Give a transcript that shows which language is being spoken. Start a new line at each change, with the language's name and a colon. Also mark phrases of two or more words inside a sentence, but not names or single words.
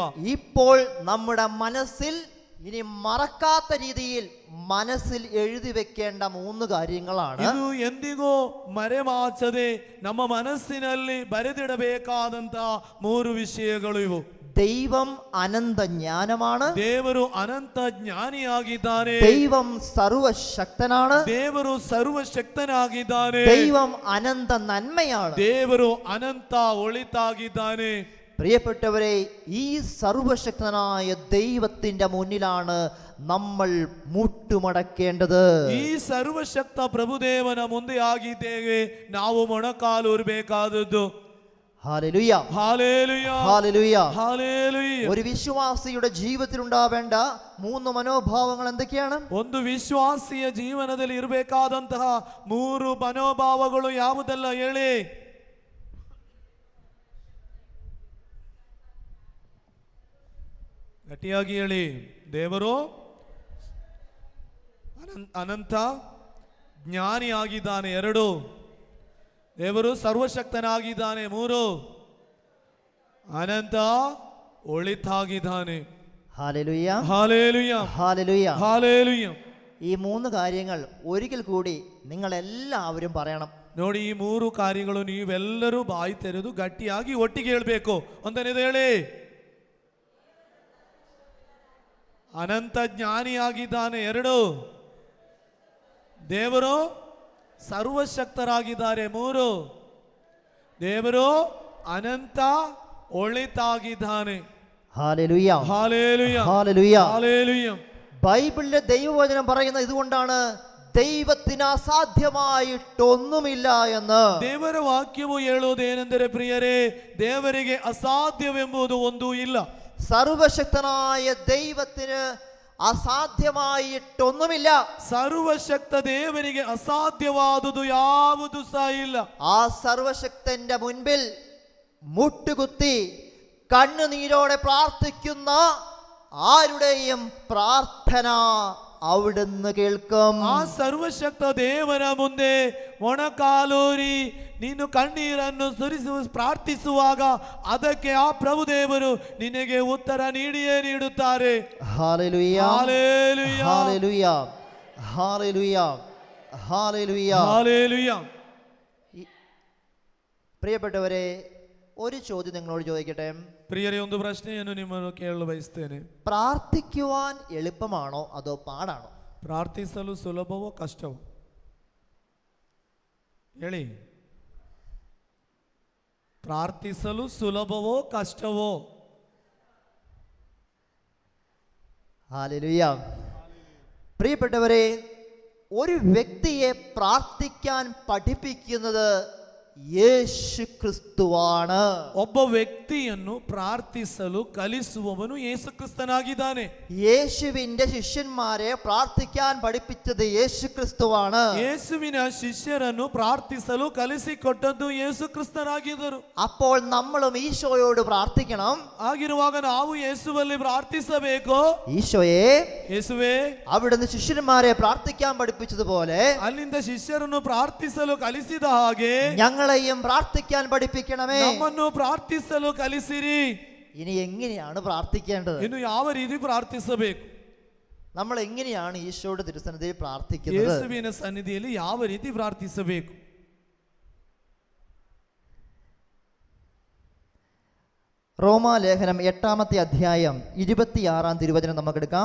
Malayalam: ഇപ്പോൾ നമ്മുടെ മനസ്സിൽ ഇനി മറക്കാത്ത രീതിയിൽ മനസ്സിൽ എഴുതി വെക്കേണ്ട 3 കാര്യങ്ങളാണ്.
Kannada: ಇದು ಎಂದಿಗೂ ಮರೆಮಾಚದೆ ನಮ್ಮ ಮನಸ್ಸಿನಲ್ಲಿ ಬರೆದಿಡಬೇಕಾದಂತ 3 ವಿಷಯಗಳು ಇವು.
Malayalam: ദൈവം അനന്ത ജ്ഞാനമാണ്.
Kannada: ದೇವರು ಅನಂತ ಜ್ಞಾನಿಯಾಗಿದ್ದಾನೆ.
Malayalam: ദൈവം സർവശക്തനാണ്.
Kannada: ದೇವರು ಸರ್ವಶಕ್ತನಾಗಿದ್ದಾನೆ.
Malayalam: ദൈവം അനന്ത നന്മയാണ്.
Kannada: ದೇವರು ಅನಂತ ಒಳಿತಾಗಿದ್ದಾನೆ.
Malayalam: പ്രിയപ്പെട്ടവരെ, ഈ സർവശക്തനായ ദൈവത്തിന്റെ മുന്നിലാണ് നമ്മൾ മുട്ടുമടക്കേണ്ടത്.
Kannada: ಈ ಸರ್ವಶಕ್ತ ಪ್ರಭುದೇವನ ಮುಂದೆ ಆಗಿದ್ದೇವೆ ನಾವು ಮೊಣಕಾಲು ಊರಬೇಕಾದದ್ದು.
Malayalam: ഹല്ലേലൂയ, ഹല്ലേലൂയ, ഹല്ലേലൂയ. ഹല്ലേലൂയ. ഒരു വിശ്വാസിയുടെ ജീവിതത്തിൽ ഉണ്ടാവേണ്ട 3 മനോഭാവങ്ങൾ എന്തൊക്കെയാണ്?
Kannada: ಒಂದು ವಿಶ್ವಾಸಿಯ ಜೀವನದಲ್ಲಿ ಇರಬೇಕಾದಂತಹ 3 ಮನೋಭಾವಗಳು ಯಾವುದೆಲ್ಲ ಹೇಳಿ? ಗಟ್ಟಿಯಾಗಿ ಹೇಳಿ. ದೇವರು ಅನಂತ ಜ್ಞಾನಿಯಾಗಿದ್ದಾನೆ. 2, ದೇವರು ಸರ್ವಶಕ್ತನಾಗಿದ್ದಾನೆ. 3, ಅನಂತ ಒಳಿತಾಗಿದ್ದಾನೆ.
Malayalam: ഹല്ലേലൂയ, ഹല്ലേലൂയ, ഹല്ലേലൂയ. ഹല്ലേലൂയ. ഈ 3 കാര്യങ്ങൾ ഒരിക്കൽ കൂടി നിങ്ങൾ എല്ലാവരും പറയണം.
Kannada: ನೋಡಿ, ಈ 3 ಕಾರ್ಯಗಳು ನೀವೆಲ್ಲರೂ ಬಾಯಿ ತೆರೆದು ಗಟ್ಟಿಯಾಗಿ ಒಟ್ಟಿಗೆ ಹೇಳ್ಬೇಕು. ಒಂದನೇದು ಹೇಳಿ. ಅನಂತ ಜ್ಞಾನಿಯಾಗಿದ್ದಾನೆ. 2, ದೇವರು ಸರ್ವಶಕ್ತರಾಗಿದ್ದಾರೆ. 3, ದೇವರು ಅನಂತ ಒಳಿತಾಗಿದ್ದಾನೆ.
Malayalam: ഹല്ലേലൂയ, ഹല്ലേലൂയ, ഹല്ലേലൂയ. ഹല്ലേലൂയ. ബൈബിളിലെ ദൈവവചനം പറയുന്നത് ഇതുകൊണ്ടാണ്, ദൈവത്തിന് അസാധ്യമായിട്ടൊന്നുമില്ല എന്ന്.
Kannada: ದೇವರ ವಾಕ್ಯವು ಹೇಳುವುದೇನೆಂದರೆ ಪ್ರಿಯರೇ, ದೇವರಿಗೆ ಅಸಾಧ್ಯವೆಂಬುದು ಒಂದೂ ಇಲ್ಲ.
Malayalam: സർവശക്തനായ ദൈവത്തിന് അസാധ്യമായിട്ടൊന്നുമില്ല.
Kannada: ಸರ್ವಶಕ್ತ ದೇವರಿಗೆ ಅಸಾಧ್ಯವಾದುದು ಯಾವುದು ಸಹ ಇಲ್ಲ.
Malayalam: ആ സർവശക്തന്റെ മുൻപിൽ മുട്ടുകുത്തി കണ്ണുനീരോടെ പ്രാർത്ഥിക്കുന്ന ആരുടെയും പ്രാർത്ഥന അവിടുന്ന് കേൾക്കും.
Kannada: ಆ ಸರ್ವಶಕ್ತ ದೇವರ ಮುಂದೆ ಮೊಣಕಾಲೂರಿ ನೀನು ಕಣ್ಣೀರನ್ನು ಸುರಿಸುವ ಪ್ರಾರ್ಥಿಸುವಾಗ ಅದಕ್ಕೆ ಆ ಪ್ರಭು ದೇವರು ನಿನಗೆ ಉತ್ತರ ನೀಡಿಯೇ ನೀಡುತ್ತಾರೆ.
Malayalam: ഹല്ലേലൂയ, ഹല്ലേലൂയ, ഹല്ലേലൂയ, ഹല്ലേലൂയ, ഹല്ലേലൂയ. ഹല്ലേലൂയ. പ്രിയപ്പെട്ടവരെ, ഒരു ചോദ്യം നിങ്ങളോട് ചോദിക്കട്ടെ.
Kannada: ಪ್ರಿಯರೇ, ಒಂದು ಪ್ರಶ್ನೆಯನ್ನು ನಿಮ್ಮನ್ನು ಕೇಳಲು ಬಯಸ್ತೇನೆ.
Malayalam: പ്രാർത്ഥിക്കുവാൻ എളുപ്പമാണോ അതോ പാടാണോ?
Kannada: ಪ್ರಾರ್ಥಿಸಲು ಸುಲಭವೋ ಕಷ್ಟವೋ? ಹೇಳಿ. ಪ್ರಾರ್ಥಿಸಲು ಸುಲಭವೋ ಕಷ್ಟವೋ?
Malayalam: ഹല്ലേലൂയ. പ്രിയപ്പെട്ടവരെ, ഒരു വ്യക്തിയെ പ്രാർത്ഥിക്കാൻ പഠിപ്പിക്കുന്നത് യേശു ക്രിസ്തുവാണ്.
Kannada: ಒಬ್ಬ ವ್ಯಕ್ತಿಯನ್ನು ಪ್ರಾರ್ಥಿಸಲು ಕಲಿಸುವವನು ಯೇಸು ಕ್ರಿಸ್ತನಾಗಿದ್ದಾನೆ.
Malayalam: യേശുവിന്റെ ശിഷ്യന്മാരെ പ്രാർത്ഥിക്കാൻ പഠിപ്പിച്ചത് യേശു ക്രിസ്തുവാണ്.
Kannada: ಯೇಸುವಿನ ಶಿಷ್ಯರನ್ನು ಪ್ರಾರ್ಥಿಸಲು ಕಲಿಸಿಕೊಟ್ಟದ್ದು ಯೇಸು ಕ್ರಿಸ್ತನಾಗಿದ್ದರು.
Malayalam: അപ്പോൾ നമ്മളും ഈശോയോട് പ്രാർത്ഥിക്കണം.
Kannada: ಆಗಿರುವಾಗ ನಾವು ಯೇಸುವಲ್ಲಿ ಪ್ರಾರ್ಥಿಸಬೇಕು.
Malayalam: ഈശോയെ,
Kannada: ಯೇಸುವೇ,
Malayalam: അവിടുന്ന് ശിഷ്യന്മാരെ പ്രാർത്ഥിക്കാൻ പഠിപ്പിച്ചതുപോലെ
Kannada: ಅಲ್ಲಿಂದ ಶಿಷ್ಯರನ್ನು ಪ್ರಾರ್ಥಿಸಲು ಕಲಿಸಿದ ಹಾಗೆ
Malayalam: ഞങ്ങളെയും പ്രാർത്ഥിക്കാൻ പഠിപ്പിക്കണമേ.
Kannada: ನಮ್ಮನ್ನು ಪ್ರಾರ್ಥಿಸಲು ಕಲಿಸಿರಿ.
Malayalam: ഇനി എങ്ങനെയാണ് പ്രാർത്ഥിക്കേണ്ടത്?
Kannada: ಇನ್ನು ಯಾವ ರೀತಿ ಪ್ರಾರ್ಥಿಸಬೇಕು?
Malayalam: നമ്മൾ എങ്ങനെയാണ് ഈശോയുടെ തിരുസന്നിധിയിൽ പ്രാർത്ഥിക്കുന്നത്?
Kannada: ಯೇಸುವಿನ ಸನ್ನಿಧಿಯಲ್ಲಿ ಯಾವ ರೀತಿ ಪ್ರಾರ್ಥಿಸಬೇಕು?
Malayalam: റോമാലേഖനം 8-ാമത്തെ അധ്യായം 26-ാം തിരുവചനം നമുക്കെടുക്കാം.